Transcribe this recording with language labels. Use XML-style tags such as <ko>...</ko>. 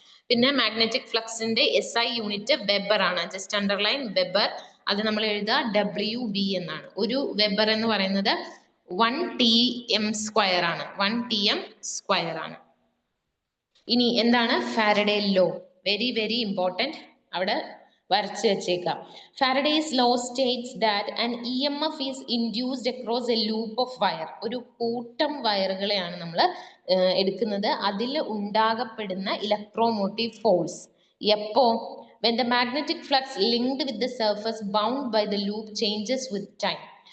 <ml>പിന്നെ magnetic ഫ്ലക്സിന്റെ SI unit weber ആണ്.</ml> <en>just underline</en> <ml>weber. അത് നമ്മൾ എഴുതുക WB എന്നാണ്. ഒരു വെബർ എന്ന് പറയുന്നത് 1 Tm സ്ക്വയർ ആണ്. 1 Tm സ്ക്വയർ ആണ്. ഇനി എന്താണ് Faraday law?</ml> <en>very very important,</en> <ml>അവിടെ വരച്ച് വെച്ചേക്കാം.</ml> <en>Faraday's law states that an EMF is induced across a loop of wire.</en> <ml>ഒരു കൂട്ടം വയറുകളെയാണ് നമ്മൾ എടുക്കുന്നത്. അതിൽ ഉണ്ടാകപ്പെടുന്ന ഇലക്ട്രോമോട്ടീവ് ഫോഴ്സ് എപ്പോ?</ml> <en>when the magnetic flux linked with the surface bound by the loop changes with time.</en>